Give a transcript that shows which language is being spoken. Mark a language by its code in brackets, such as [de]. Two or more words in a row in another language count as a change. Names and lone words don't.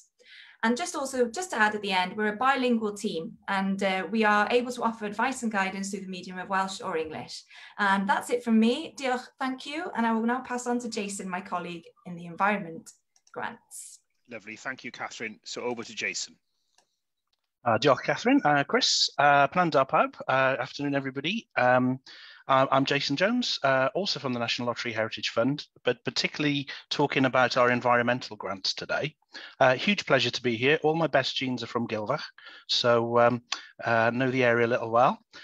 [en] And just to add at the end, we're a bilingual team, and we are able to offer advice and guidance through the medium of Welsh or English. And that's it from me. Diolch, thank you. And I will now pass on to Jason, my colleague in the environment grants. Lovely, thank you, Catherine. So over to Jason. [cy] Diolch, Catherine. Chris, Pnawn da pawb. [en] Afternoon, everybody. I'm Jason Jones, also from the National Lottery Heritage Fund, but particularly talking about our environmental grants today. Huge pleasure to be here. All my best genes are from Gilfach, so know the area a little well.